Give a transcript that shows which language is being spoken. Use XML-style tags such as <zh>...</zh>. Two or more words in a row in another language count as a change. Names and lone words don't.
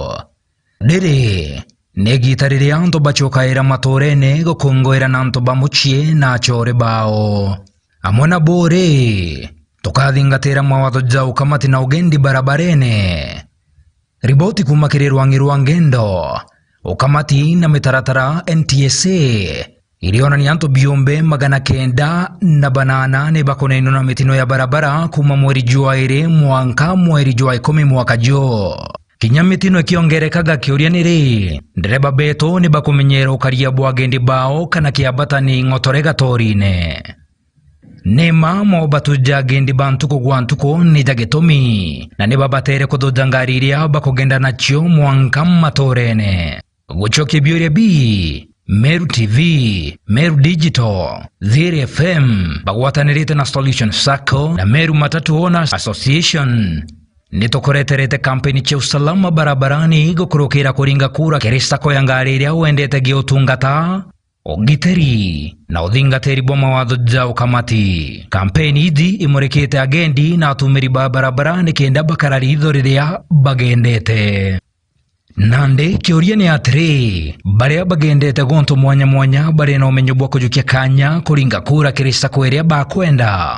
<mer>Dere negi tarire anto bachokaira matorene gukongwera na anto bamuchie na chore bao. Amona bore tukathingatira mawatho jau kamati na ugendi barabarene. Riboti kumakirwa ngirwa ngendo ukamati na mitaratara NTSA iliona ni anto biombe 908 bakonaino na mitino ya barabara kuma mweri Januari mwanka mweri Januari 10 mwaka jo. Kinya mitino ikiongerekaga kiuria niri ndereba beto ni bakumenyera ukaria bwagendi bao kana kiabatani ngotorega torine. Nema mo batuja gendi bantuko gwantuko ni jagetomi na ne babatere kudodangariria bakogenda nacho mwanka matorene. Guchoki biure bi Meru TV, Meru Digital, Theri FM, bagwatanirite na Solution Sacco na Meru Matatu Owners Association. Nitokoreterete kampeni cha</mer> <sw>usalama barabarani</sw> <mer>gukurukira kuringa kura kiri sako ya ngari iria wendete giutungata ogiteri na uthingateri bwa mawatho jau kamati. Kampeni ithi imurikite agendi na atumiri ba barabarani kenda bakarari itho riria bagendete. Nande kiuria ni atiri baria bagendete gonto mwanya mwanya bari na umenyo bwa kujukia kanya kuringa kura kiri sako iria bakwenda.</mer>